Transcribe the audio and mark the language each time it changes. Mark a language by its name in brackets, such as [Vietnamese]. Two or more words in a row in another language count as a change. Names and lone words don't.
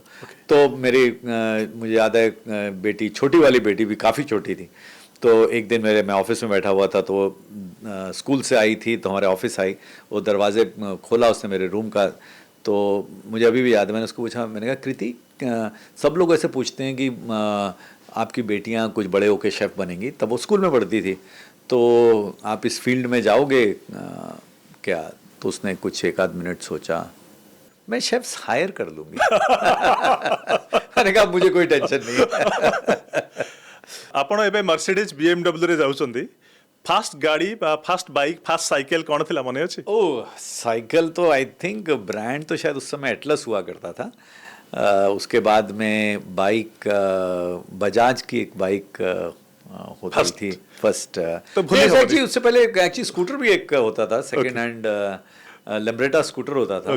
[Hindi] तो मेरी मुझे याद है बेटी छोटी वाली बेटी भी काफ़ी छोटी थी तो एक दिन मैं ऑफिस में बैठा हुआ था तो स्कूल से आई थी तो हमारे ऑफिस आई वो दरवाजे खोला उसने मेरे रूम का तो मुझे अभी भी याद है मैंने उसको पूछा मैंने कहा कृति सब लोग ऐसे पूछते हैं कि आपकी बेटियां कुछ बड़े होकर शेफ़ बनेंगी तब वो स्कूल में पढ़ती थी तो आप इस फील्ड में जाओगे क्या? तो उसने कुछ एक आध मिनट सोचा, मैं [English] chefs hire [Hindi] कर लूंगी। मैंने कहा मुझे कोई टेंशन नहीं है। [Odia] ଆପଣ ଏବେ ମର୍ସିଡିଜ BMW ରେ ଯାଉଛନ୍ତି, ଫାଷ୍ଟ ଗାଡ଼ି ବା [English] fast bike fast cycle [Odia] କ'ଣ ଥିଲା ମନେ ଅଛି? [Hindi] ओह, साइकिल तो [English] I think [Hindi] ब्रांड तो शायद उस समय एटलस हुआ करता था। उसके बाद में बाइक बजाज की एक बाइक होती [English] First. [Hindi] थी फर्स्ट। तो भूल ही एक्चुअली उससे पहले एक्चुअली स्कूटर भी एक होता था, [English] second hand [Hindi] लम्ब्रेटा स्कूटर होता था।